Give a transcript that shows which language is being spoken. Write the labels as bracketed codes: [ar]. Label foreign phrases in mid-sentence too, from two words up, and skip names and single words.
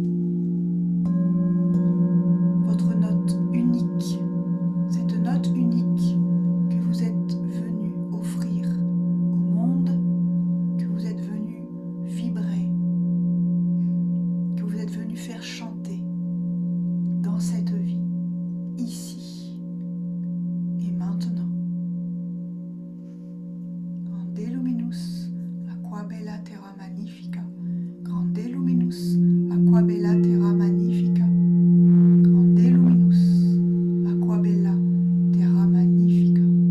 [fr] votre note unique, cette note unique que vous êtes venu offrir au monde, que vous êtes venu vibrer, que vous êtes venu faire chanter dans cette vie, ici et maintenant. [la] Grande luminus, aqua bella terra magnifica. Grande luminus, aqua bella terra magnifica. Grande luminus, aqua bella terra magnifica.